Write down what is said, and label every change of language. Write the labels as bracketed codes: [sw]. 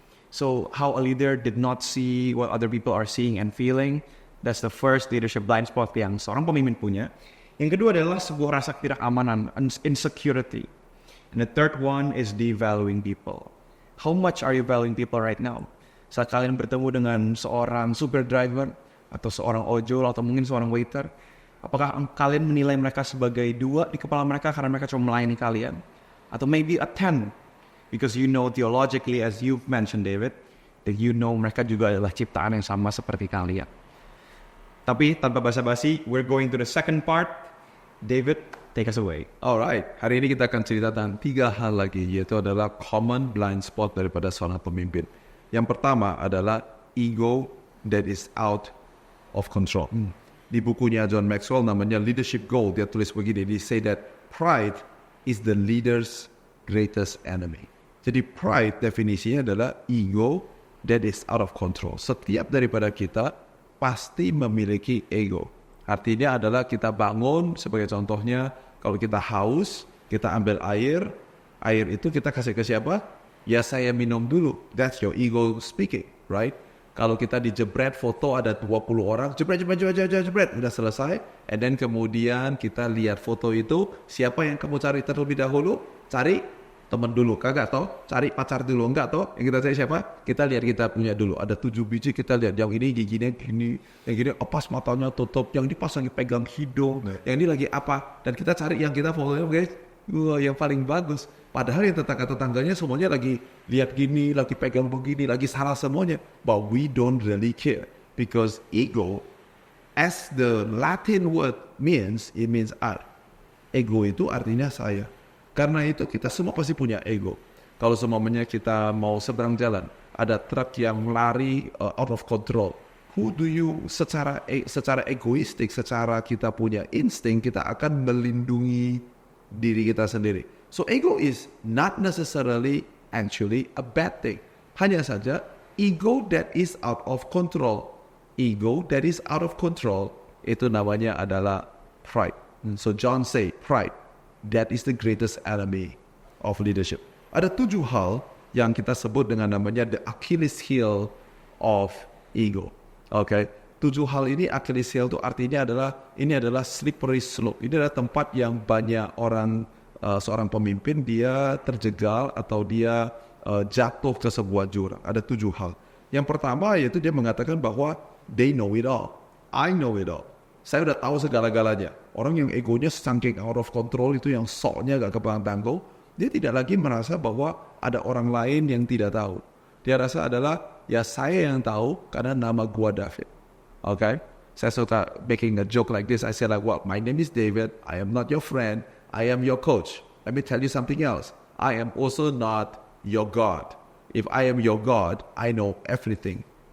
[en] So how a leader did not see what other people are seeing and feeling. That's the first leadership blind spot [id] yang seorang pemimpin punya. Yang kedua adalah sebuah rasa ketidakamanan, insecurity. [en] And the third one is devaluing people. How much are you valuing people right now? [id] Saat kalian bertemu dengan seorang super driver, atau seorang ojol, atau mungkin seorang waiter, apakah kalian menilai mereka sebagai 2 di kepala mereka karena mereka cuma melayani kalian? [en] Atau maybe a 10, because you know theologically, as you've mentioned David, that you know [id] mereka juga adalah ciptaan yang sama seperti kalian. Tapi tanpa basa-basi, [en] we're going to the second part. David, take us away. [id] Alright, hari ini kita akan cerita tentang 3 hal lagi, yaitu adalah common blind spot daripada seorang pemimpin. Yang pertama adalah [en] ego that is out of control. [id] Di bukunya John Maxwell namanya Leadership Goal, dia tulis begini, dia [en] say that pride is the leader's greatest enemy. [id] Jadi pride definisinya adalah [en] ego that is out of control. [id] Setiap daripada kita pasti memiliki ego. Artinya adalah kita bangun, sebagai contohnya, kalau kita haus, kita ambil air itu kita kasih ke siapa? Ya saya minum dulu. [en] That's your ego speaking, right? [id] Kalau kita dijebret foto ada 20 orang, jebret, udah selesai. [en] And then [id] kemudian kita lihat foto itu, siapa yang kamu cari terlebih dahulu? Cari teman dulu, kagak toh? Cari pacar dulu, enggak toh? Yang kita cari siapa? Kita lihat kita punya dulu. Ada 7 biji, kita lihat yang ini giginya gini, yang gini pas matanya tutup, yang ini pas lagi pegang hidung, yang ini lagi apa? Dan kita cari yang kita fotonya, guys, yang paling bagus. Padahal yang tetangga-tetangganya semuanya lagi lihat gini, lagi pegang begini, lagi salah semuanya. [en] But we don't really care because ego, as the Latin word means, it means I. [id] Ego itu artinya saya. Karena itu kita semua pasti punya ego. Kalau semuanya kita mau seberang jalan, ada truk yang lari [en] out of control. Who do you [id] secara egoistik, secara kita punya insting, kita akan melindungi diri kita sendiri. [en] So ego is not necessarily actually a bad thing. [id] Hanya saja [en] ego that is out of control. Ego that is out of control [id] itu namanya adalah pride. [en] So John say pride. That is the greatest enemy of leadership. [id] Ada 7 hal yang kita sebut dengan namanya [en] the Achilles heel of ego. [id] Okay, 7 hal ini Achilles heel itu artinya ini adalah [en] slippery slope. [id] Ini adalah tempat yang banyak orang, seorang pemimpin dia terjegal atau dia jatuh ke sebuah jurang. Ada 7 hal. Yang pertama yaitu dia mengatakan bahwa [en] they know it all. I know it all. [id] Saya udah tahu segala-galanya. Orang yang egonya saking [en] out of control [id] itu, yang soknya gak kepang-tanggung, dia tidak lagi merasa bahwa ada orang lain yang tidak tahu. Dia rasa adalah, ya saya yang tahu karena nama gua David. [en] Okay? Saya suka making a joke like this. I say like, well, my name is David. I am not your friend. I am your coach. Let me tell you something else. I am also not your God. If I am your God, I know everything.